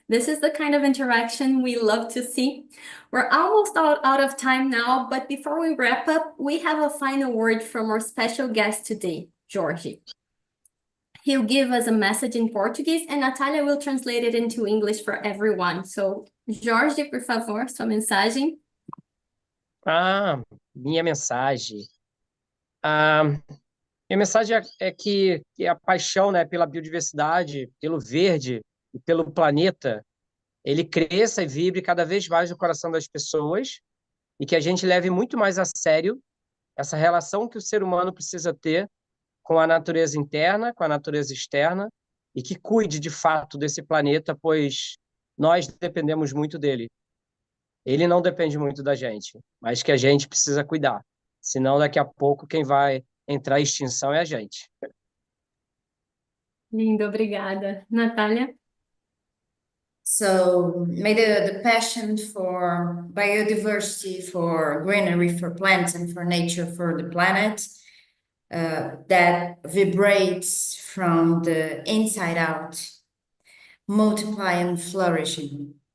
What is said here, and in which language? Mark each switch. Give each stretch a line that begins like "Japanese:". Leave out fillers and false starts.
English: This is the kind of interaction we love to see. We're almost out of time now, but before we wrap up, we have a final word from our special guest today, Jorge. He'll give us a message in Portuguese and Natalia will translate it into English for everyone.
Portuguese: So, Jorge, por favor, sua mensagem. Minha mensagem. Minha mensagem é que a paixão, né, pela biodiversidade, pelo verde e pelo planeta, ele cresça e vibre cada vez mais no coração das pessoas, e que a gente leve muito mais a sério essa relação que o ser humano precisa ter com a natureza interna, com a natureza externa, e que cuide de fato desse planeta, pois nós dependemos muito dele. Ele não depende muito da gente, mas que a gente precisa cuidar. Senão, daqui a pouco, quem vai entrar em extinção é a gente. Lindo, obrigada. Natália?
English: So may the passion for biodiversity, for greenery, for plants and for nature, for the planet, that vibrates from the inside out, multiply and flourishing.